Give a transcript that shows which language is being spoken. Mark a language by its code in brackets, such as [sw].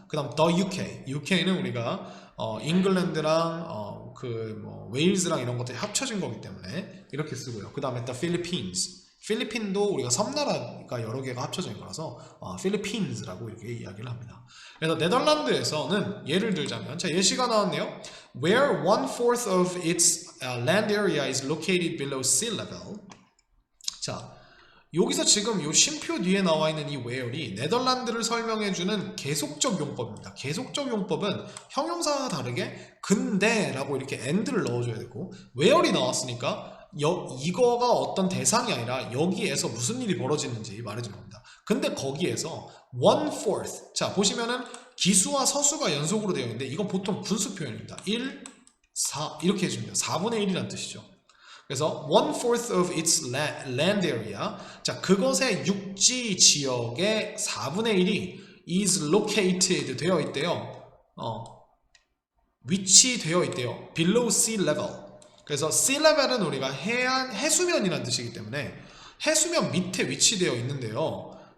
[ko] 그 다음 the UK, UK는 우리가 잉글랜드랑 웨일즈랑 이런 것들이 합쳐진 거기 때문에 이렇게 쓰고요. 그 다음에 the Philippines, 필리핀도 우리가 섬나라가 여러 개가 합쳐진 거라서 필리핀즈라고 이렇게 이야기를 합니다. 그래서 네덜란드에서는 예를 들자면, 자, 예시가 나왔네요. [en] Where 1/4 of its land area is located below sea level. [ko] 자, 여기서 지금 이 쉼표 뒤에 나와 있는 이 where이 네덜란드를 설명해주는 계속적 용법입니다. 계속적 용법은 형용사와 다르게 근데라고 이렇게 and를 넣어줘야 되고, where이 나왔으니까 이거가 어떤 대상이 아니라 여기에서 무슨 일이 벌어지는지 말해주는 겁니다. 근데 거기에서 1/4, 자 보시면은 기수와 서수가 연속으로 되어 있는데 이건 보통 분수 표현입니다. 1, 4 이렇게 해줍니다. 4분의 1이라는 뜻이죠. [en] 그래서 1/4 of its land area. [ko] 자, 그것의 육지 지역의 4분의 1이 [en] is located [ko] 되어 있대요. 위치되어 있대요. [en] below sea level. [ko] 그래서 sea level은 우리가 해수면이라는 뜻이기 때문에 해수면 밑에 위치되어 있는데요.